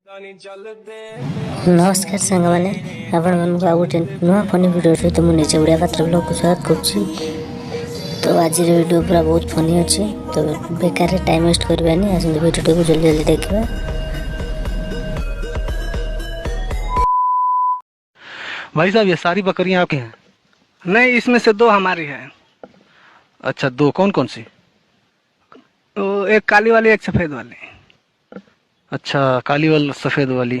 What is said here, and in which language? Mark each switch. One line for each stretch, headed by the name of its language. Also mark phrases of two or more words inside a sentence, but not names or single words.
Odia: ନମସ୍କାର ସାଙ୍ଗମାନେ ଆପଣ ମାନଙ୍କୁ ଆଉ ଗୋଟେ ନୂଆ
English: funny video
Odia: ସହିତ ମୁଁ ନିଜେ ଓଡ଼ିଆ ପାତ୍ର ବ୍ଲଗ୍କୁ ସ୍ୱାଗତ କରୁଛି। ତ ଆଜିର ଭିଡ଼ିଓ ପୁରା ବହୁତ ଫନି ଅଛି, ତ ବେକାରରେ
English: time waste
Odia: କରିବାନି, ଆସନ୍ତୁ ଭିଡ଼ିଓଟିକୁ ଜଲ୍ଦି ଜଲ୍ଦି ଦେଖିବା।
Hindi: भाई साहब, ये सारी बकरियां आपकी हैं? नहीं, इसमें से दो हमारी है। अच्छा, दो कौन कौन सी? तो एक काली वाली, एक सफेद वाली। अच्छा, काली वाली सफेद वाली।